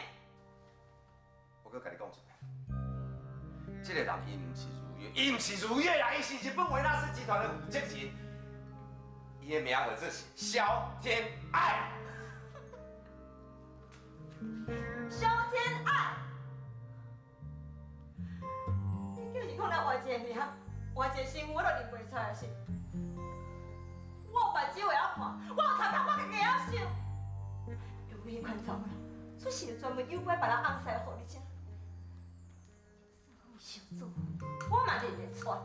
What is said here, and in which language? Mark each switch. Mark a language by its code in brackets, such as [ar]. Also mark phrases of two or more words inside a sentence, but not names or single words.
[nan] 我搁甲你讲一遍，这个人伊毋是如月，伊毋是如月啦，伊是日本维纳斯集团的负责人，伊的名号就是萧天爱。萧天爱，你就是讲咱换一个名，换一个身份，我都认袂出来是。我有目睭会晓看，我有头壳，我家己会晓想。有迄款查某人，出事就专门诱拐别人翁婿互你吃。算讲伊想做，我嘛认得出。